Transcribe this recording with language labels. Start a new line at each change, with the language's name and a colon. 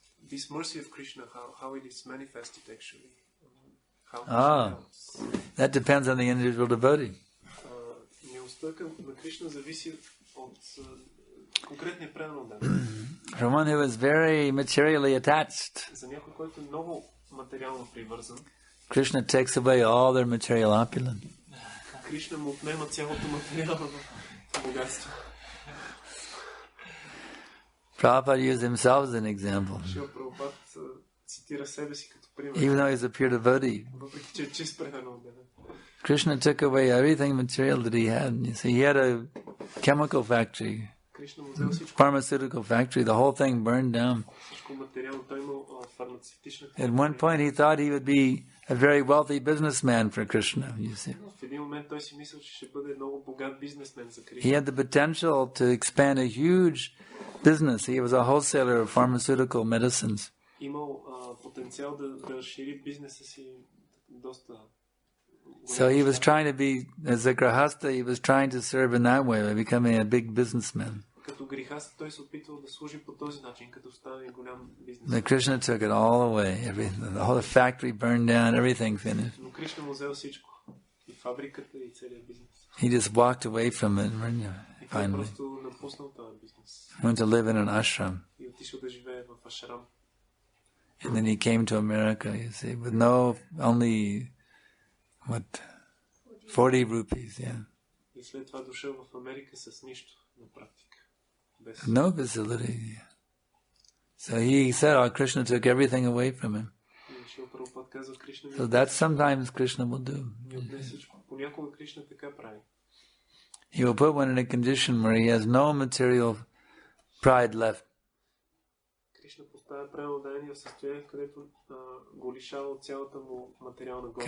English: This mercy of Krishna, how it is manifested actually. How Krishna helps. That depends on the individual devotee.
Bulgarian: Милостта на Кришна зависи от конкретния предан отдаден.
English: For one who is very materially attached,
Bulgarian: За някой, който е много материално привързан,
English: Krishna takes away all their material opulence.
Bulgarian: Кришна му отнема цялото материално богатство.
English: Prabhupada used himself as an example.
Bulgarian: Шрила Прабхупад цитира себе си като пример.
English: Even though he's a pure devotee,
Bulgarian: Въпреки че е чист предан отдаден.
English: Krishna took away everything material that he had. You see, he had a chemical factory,
Bulgarian: Кришна му взел всичко
English: pharmaceutical factory. The whole thing burned down.
Bulgarian: материално. Той имал фармацевтична.
English: At one point, he thought he would be a very wealthy businessman for Krishna. You see,
Bulgarian: В един момент той си мислил, че ще бъде много богат бизнесмен за
English: he
Bulgarian: Кришна.
English: had the potential to expand a huge business. He was a wholesaler of pharmaceutical medicines.
Bulgarian: Имал потенциал да разшири бизнеса си доста.
English: So he was trying to be, as a grahasta, he was trying to serve in that way by becoming a big businessman.
Bulgarian: Като грехаст той се опитвал да служи по този начин, като стане голям бизнес.
English: But Krishna took it all away. The whole factory burned down, everything finished.
Bulgarian: Но Кришна му взел всичко. И фабриката, и целият бизнес.
English: He just walked away from it
Bulgarian: И той
English: finally.
Bulgarian: просто напуснал този бизнес.
English: Went to live in an ashram.
Bulgarian: И отишъл да живее в ашрам.
English: And then he came to America, you see, with no, only, 40 rupees, yeah.
Bulgarian: И след това дошъл в Америка с нищо на практика. Без...
English: No facility. So he said, oh, Krishna took everything away from him.
Bulgarian: И Шрила Прабхупад казва, Кришна
English: So that sometimes Krishna will do.
Bulgarian: ми отне всичко. Понякога Кришна така прави.
English: He will put one in a condition where he has no material pride left.
Bulgarian: Кришна поставя преданодание в състояние, в където го лишава от цялата му материална гордост.